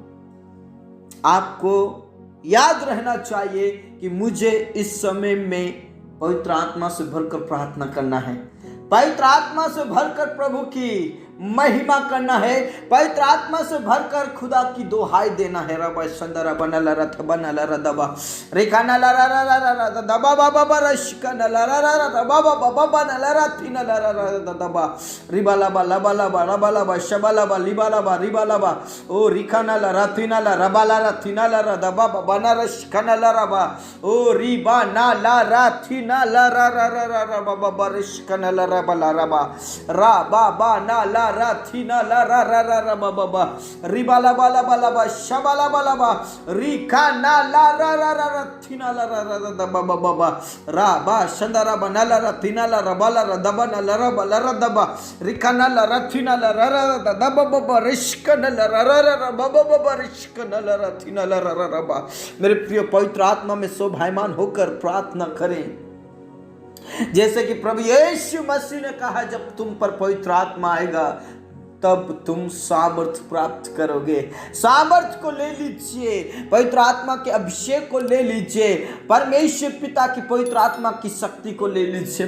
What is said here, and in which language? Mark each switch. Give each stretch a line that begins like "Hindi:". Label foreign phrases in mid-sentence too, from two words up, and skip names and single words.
Hindi: आपको याद रहना चाहिए कि मुझे इस समय में पवित्र आत्मा से भरकर प्रार्थना करना है, पवित्र आत्मा से भरकर प्रभु की महिमा करना है, पवित्र आत्मा से भरकर खुदा की दोहाई देना है। रबा शंदरा बनल रथ बनल रदबा रेखा नल र र र र दबा बाबा बरश नल र र र बाबा बाबा बनल रथी नल र र दबा रिबाला बला बला बला बला बशबला बली बला बा रिबाला बा ओ रिखा नल रथी नल रबाला रथी नल र दबा बनरश नल रबा ओ रिबा नल रथी नल र र र र बाबा बरश नल रबला रबा रा बाबा नल राथीना ला रा रा रा रा बाबा बा रिबाला बाला बाला बा शबाला बाला बा रिका ना ला रा रा रा राथीना ला रा रा रा बाबा बाबा रा बा शंदरा बना ला राथीना ला रबाला रा दबा ना ला रबा ला रा दबा रिका ना ला राथीना ला रा रा रा दबा बाबा रिश्का ना ला रा रा रा बाबा बाबा रिश्का ना ला राथीना ला रा रा बा। मेरे प्रिय, पवित्र आत्मा में शोभायमान होकर प्रार्थना करें। जैसे कि प्रभु यीशु मसीह ने कहा, जब तुम पर पवित्र आत्मा आएगा तब तुम सामर्थ्य प्राप्त करोगे। सामर्थ्य को ले लीजिए, पवित्र आत्मा के अभिषेक को ले लीजिए, परमेश्वर पिता की पवित्र आत्मा की शक्ति को ले लीजिए।